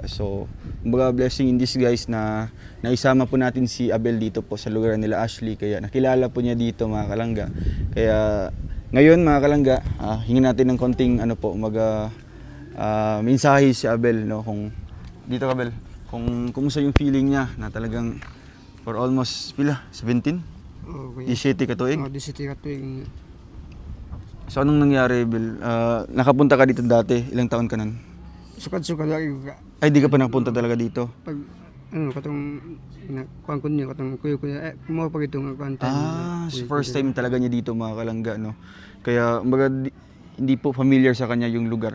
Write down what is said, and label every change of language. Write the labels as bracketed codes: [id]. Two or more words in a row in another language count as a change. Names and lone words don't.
[tl] So kumbaga [en] blessing in disguise [tl] na naisama po natin si Abel dito po sa lugar nila Ashley. Kaya nakilala po niya dito mga kalangga. Kaya ngayon mga kalangga, hingin natin ng konting mensahe si Abel, no, kung dito Abel, kung kumusta yung feeling niya na talagang [en] for almost 17? [tl] Okay. [ceb] 17 ka tuig? 17 ka tuig. [tl] So anong nangyari Abel? Nakapunta ka dito dati? Ilang taon ka nun? [ceb] Sukad-sukad lagi ka. [tl] Ay di ka pa nakapunta talaga dito? [ceb] Pag katong kuan ko niya, katong kuya mo pag itong kuan time. [tl] So [en] first time [tl] talaga niya dito mga kalangga, no. Kaya kumbaga hindi po familiar sa kanya yung lugar.